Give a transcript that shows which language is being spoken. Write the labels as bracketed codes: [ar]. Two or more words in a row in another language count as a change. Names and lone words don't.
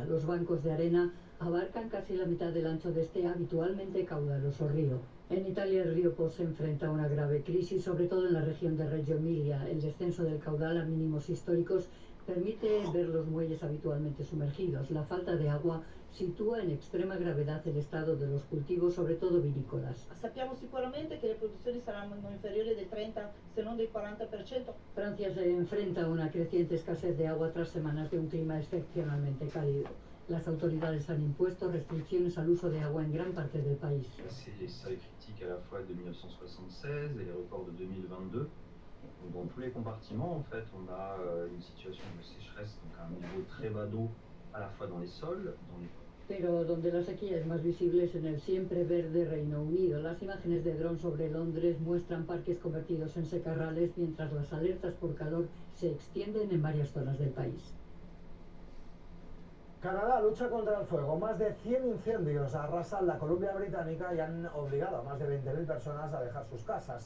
[es] Los bancos de arena abarcan casi la mitad del ancho de este habitualmente caudaloso río. En Italia el río Po se enfrenta a una grave crisis, sobre todo en la región de Reggio Emilia. El descenso del caudal a mínimos históricos permite ver los muelles habitualmente sumergidos. La falta de agua sitúa en extrema gravedad el estado de los cultivos, sobre todo vinícolas. [it] Sappiamo sicuramente che le produzioni saranno inferiori del 30, se non del 40%. [es] Francia se enfrenta a una creciente escasez de agua tras semanas de un clima excepcionalmente cálido. Las autoridades han impuesto restricciones al uso de agua en gran parte del país. [fr] C'est les seuils critiques à la fois de 1976 et les records de 2022. Dans tous les compartiments, en fait, on a une situation de sécheresse, donc un niveau très bas d'eau à la fois dans les sols, dans les... [es] Pero donde la sequía es más visible es en el siempre verde Reino Unido. Las imágenes de dron sobre Londres muestran parques convertidos en secarrales, mientras las alertas por calor se extienden en varias zonas del país. Canadá lucha contra el fuego. Más de 100 incendios arrasan la Columbia Británica y han obligado a más de 20.000 personas a dejar sus casas.